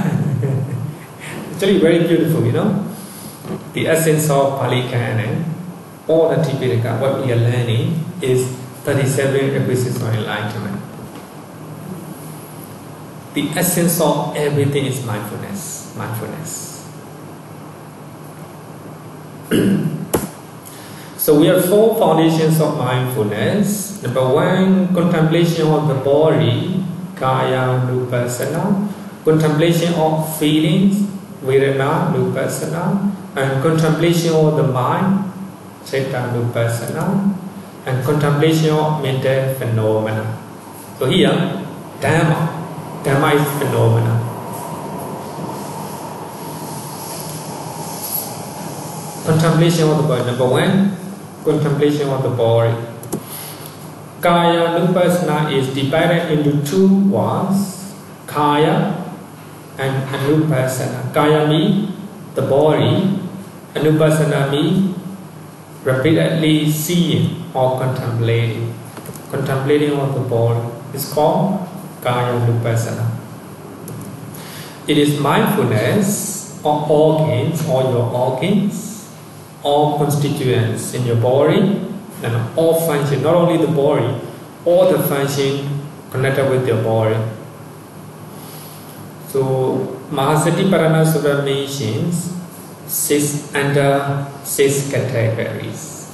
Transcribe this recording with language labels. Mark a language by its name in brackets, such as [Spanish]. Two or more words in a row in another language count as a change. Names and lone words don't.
[English] Actually very beautiful, you know. The essence of Pali Canon, all the Tipitaka, what we are learning is 37 requisites for enlightenment. The essence of everything is mindfulness. Mindfulness. So we have 4 foundations of mindfulness. Number 1, contemplation of the body, [Pali] kaya, nupassana. [English] Contemplation of feelings, [Pali] vedana, nupassana. [English] And contemplation of the mind, [Pali] citta, nupassana. [English] And contemplation of mental phenomena. So here, Dhamma. Dhamma is phenomena. Contemplation of the body. Number 1, contemplation of the body. [Pali] Kaya nupassana [English] is divided into 2 words. Kaya and anupassana. Kaya means the body. Anupassana means repeatedly seeing or contemplating. Contemplating of the body is called [Pali] kaya nupassana. [English] It is mindfulness of organs, all your organs, all constituents in your body, and all function, not only the body, all the function connected with your body. So Mahasatiparana Sutta mentions 6 under 6 categories.